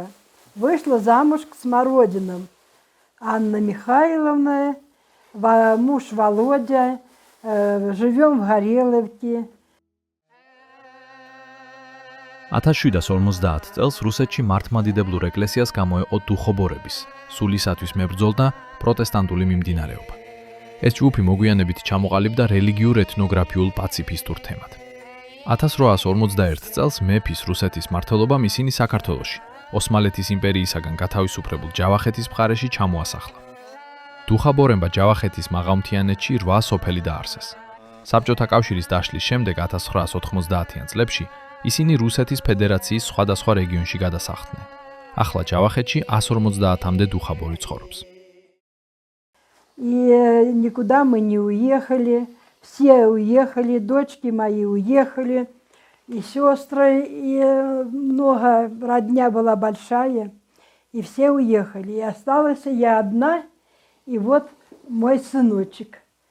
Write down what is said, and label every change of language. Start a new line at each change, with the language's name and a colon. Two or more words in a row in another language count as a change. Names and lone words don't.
Russian: Вышла замуж к Смородинам. Анна Михайловна, муж Володя, живем в Гореловке.
Georgian: 1750 წელს რუსეთში მართლმადიდებლურ ეკლესიას გამოეყო დუხობორების, სულისათვის მებრძოლ და პროტესტანტული მიმდინარეობა. ეს ჯგუფი მოგვიანებით ჩამოყალიბდა რელიგიურ ეთნოგრაფიულ პაციფისტურ თემად. 1851 წელს მეფის რუსეთის მმართველობამ ისინი საქართველოში, ოსმალეთის იმპერიისაგან გათავისუფლებულ ჯავახეთის მხარეში ჩამოასახლა. დუხაბორებმა ჯავახეთის მაღალმთიანეთში 8 სოფელი დაარსეს. საბჭოთა კავშირის დაშლის შემდეგ 1990-იან წლებში ისინი რუსეთის ფედერაციის სხვადასხვა რეგიონში გადასახლდნენ. ახლა ჯავახეთში 150-მდე დუხაბორი ცხოვრობს.
Russian: И никуда мы не уехали, все уехали, дочки мои уехали, и сестры, и много, родня была большая, и все уехали. И осталась я одна, и вот мой сыночек.